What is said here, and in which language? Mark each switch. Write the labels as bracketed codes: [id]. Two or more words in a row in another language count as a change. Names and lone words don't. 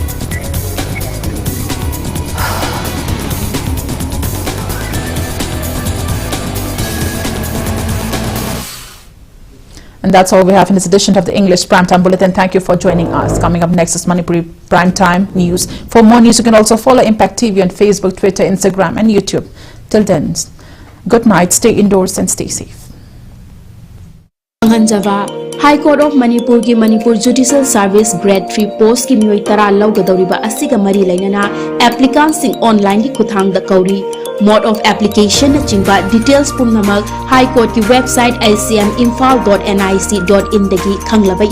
[en] And that's all we have in this edition of the English Primetime Bulletin. Thank you for joining us. Coming up next is Manipuri Primetime News. For more news, you can also follow Impact TV on Facebook, Twitter, Instagram and YouTube. Till then, good night, stay indoors and stay safe. [mni] High Court of Manipur ki Manipur Judicial Service Grade 3 post ki miyoi tara laugadoriba asiga mari lainana applicants sing online ki khuthang da kauri [en] mode of application [mni] na chingba details pumnamak High Court ki website icminfal.nic.in dagi khanglaba